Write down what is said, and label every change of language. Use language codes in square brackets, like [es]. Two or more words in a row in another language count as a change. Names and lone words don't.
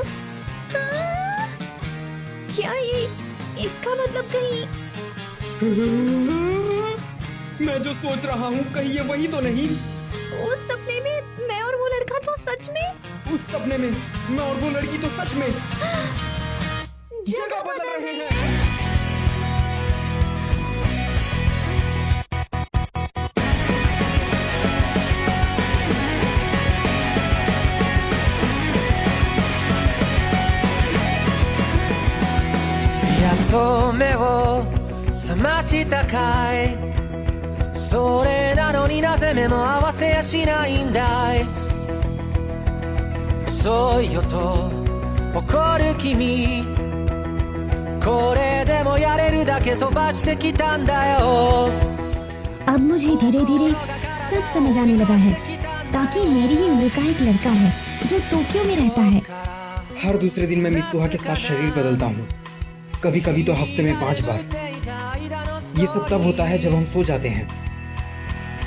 [hi] हाँ? क्या ये इसका मतलब कहीं? मैं जो सोच रहा हूँ कहीं ये वही तो नहीं? उस सपने में मैं और वो लड़का तो सच में? उस सपने में मैं और वो लड़की तो सच में जगह बदल रहे हैं। [ja] やっと目を覚ましたかい、それなのになぜ目も合わせやしないんだい、遅いよと怒る君、これでもやれるだけ飛ばしてきたんだよ。 [hi] अब मुझे धीरे धीरे सब समझ आने लगा है। ताकि मेरी ही उम्र का एक लड़का है जो टोक्यो में रहता है। हर दूसरे दिन मैं मित्सुहा के साथ शरीर बदलता हूँ, कभी कभी तो हफ्ते में 5 बार। ये सब तब होता है जब हम सो जाते हैं।